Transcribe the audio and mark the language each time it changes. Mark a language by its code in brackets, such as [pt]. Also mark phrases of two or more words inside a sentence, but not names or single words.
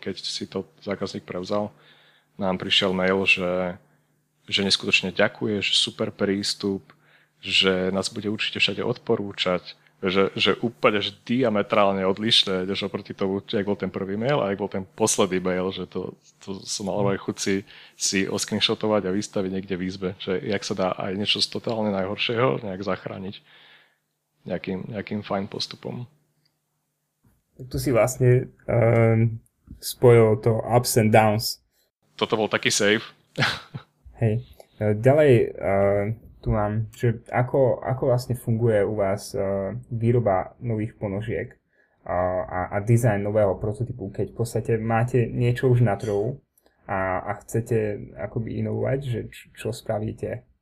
[sk] keď si to zákazník prevzal, nám prišiel mail, že neskutočne ďakuje, že super prístup, že nás bude určite všade odporúčať, že úplne že diametrálne odlišné, než oproti tomu, jak bol ten prvý mail a jak bol ten posledný mail, že to som mal aj chuť si oscreenshotovať a vystaviť niekde v izbe, že jak sa dá aj niečo z totálne najhoršieho nejak zachrániť nejakým fajn postupom. Tu si vlastne spojil to [en] ups and downs. [sk] Toto bol taký save. Hej. Ďalej tu mám, že ako vlastne funguje u vás výroba nových ponožiek a dizajn nového prototypu, keď v podstate máte niečo už na trhu a chcete akoby inovovať, že čo spravíte?